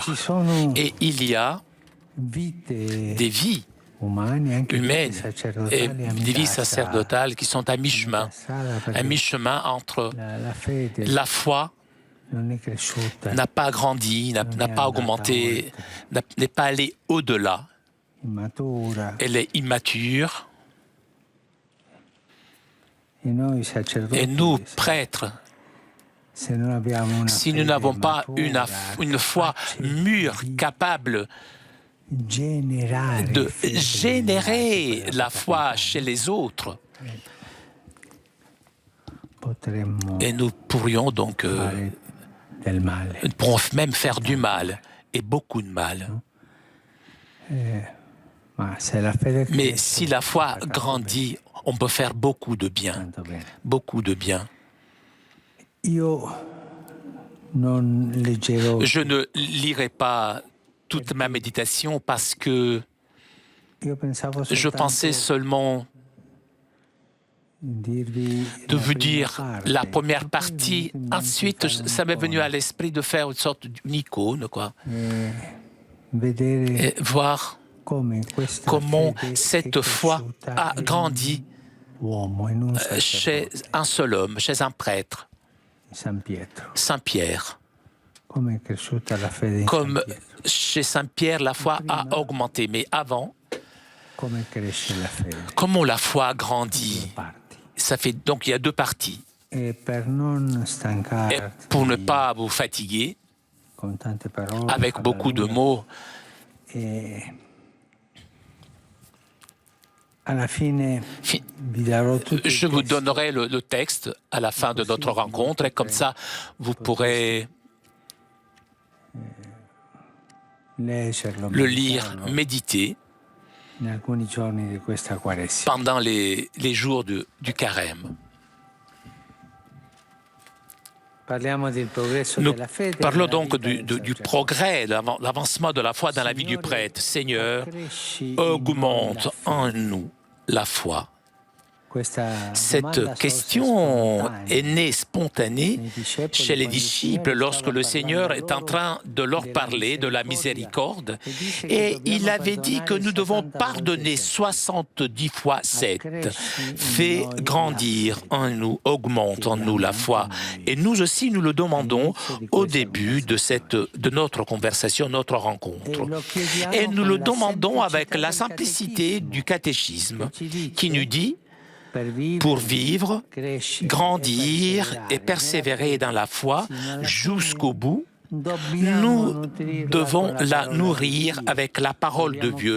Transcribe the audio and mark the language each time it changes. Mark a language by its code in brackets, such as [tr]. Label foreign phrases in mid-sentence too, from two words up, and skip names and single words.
[fr] Et il y a des vies humaines et des vies sacerdotales qui sont à mi-chemin entre la foi n'a pas grandi, n'a pas augmenté, n'est pas allé au-delà [it] immatura. [fr] Elle est immature. [it] E noi [fr] Et [it] sacerdoti, [fr] nous, prêtres, [it] se non abbiamo una [fr] si nous [it] fede [fr] n'avons pas [it] matura, [fr] une foi [it] capace [fr] mûre, [it] di [fr] capable [it] generare [fr] de [it] fede [fr] générer [it] nell'altro, [fr] la foi chez les autres, [it] potremmo [fr] et nous pourrions donc [it] fare del male. [fr] nous pourrons même faire du mal, et beaucoup de mal. [it] Ma se la fede [fr] Mais [it] cresce, [fr] si la foi [it] fa tanto [fr] grandit, on peut faire beaucoup de bien. [it] bene, tanto bene. [fr] Beaucoup de bien. [it] Io non leggerò, [fr] Je ne lirai pas toute ma méditation parce que [it] io pensavo [fr] je pensais seulement [it] dirvi [fr] de la vous [it] prima [fr] dire [it] parte, [fr] la première [it] poi [fr] partie. [it] mi [fr] Ensuite, [it] fare [fr] ça m'est venu à [it] un'icona, [fr] l'esprit de faire une sorte d'une icône, quoi. [it] vedere [fr] Et voir [it] come questa [fr] comment [it] fede è [fr] cette foi [it] cresciuta [fr] a [it] in [fr] grandi [it] un uomo, in un [fr] chez [it] sacerdote, [fr] un seul homme, chez un prêtre, [it] San Pietro. [fr] Saint Pierre. [it] Come è cresciuta la fede in [fr] Comme [it] San Pietro? [fr] chez Saint Pierre, la foi a augmenté. Mais avant, [it] Come cresce la fede? [fr] comment la foi grandit? [it] Due parti. [fr] Ça fait donc il y a deux parties. [it] E per non [fr] Et [it] stancarti [fr] pour ne pas vous fatiguer [it] con tante parole, [fr] avec [it] farla [fr] beaucoup de [it] lunga, [fr] mots, [it] alla fine vi darò tutto il [fr] je vous [it] testo. [fr] donnerai le texte à la fin de notre rencontre et comme ça, vous pourrez [it] Leggerlo, [fr] le lire, [it] meditarlo [fr] méditer [it] in alcuni giorni di questa Quaresima. [fr] pendant les jours du carême. [it] Parliamo del progresso [fr] Nous [it] della fede [fr] parlons [it] nella [fr] donc [it] vita del [fr] du [it] sacerdote. [fr] progrès, l'avancement de la foi dans la vie du [it] Signore, [fr] prêtre. Seigneur, [it] accresci in [fr] augmente [it] noi la [fr] en [it] fede. [fr] nous la foi. [it] Questa domanda [fr] Cette [it] sorse [fr] question [it] spontanea [fr] est née spontanée [it] nei discepoli [fr] chez les [it] quando il [fr] disciples [it] Signore [fr] lorsque [it] stava [fr] le Seigneur [it] parlando [fr] est en [it] loro [fr] train de leur [it] della [fr] parler de la [it] misericordia. [fr] miséricorde [it] E dice che [fr] et [it] dobbiamo [fr] il avait dit que nous devons pardonner 70 fois 7. Fais grandir en nous, augmente en nous la foi. Et nous aussi, nous le demandons au début de notre conversation, notre rencontre. Et nous le demandons avec la simplicité du catéchisme qui nous dit, pour vivre, grandir et persévérer dans la foi jusqu'au bout, nous devons la nourrir avec la parole de Dieu.